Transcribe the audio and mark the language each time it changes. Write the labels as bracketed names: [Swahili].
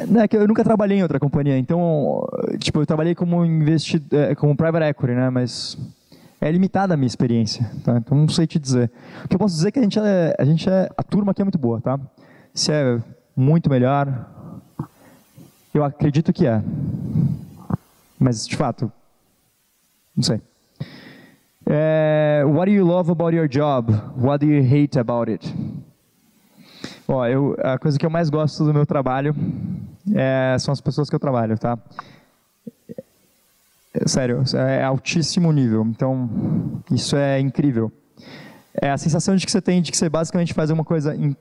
[Portuguese] Eu nunca trabalhei em outra companhia, então, eu trabalhei como como private equity, né, mas é limitada a minha experiência, tá? Então não sei te dizer. O que eu posso dizer é que a turma aqui é muito boa, tá? Se é muito melhor, eu acredito que é. Mas, de fato, não sei. [English] What do you love about your job? What do you hate about it? [Portuguese] A coisa que eu mais gosto do meu trabalho são as pessoas que eu trabalho, tá? Sério, é altíssimo nível, então isso é incrível. É a sensação de que você tem de que você basicamente faz uma coisa...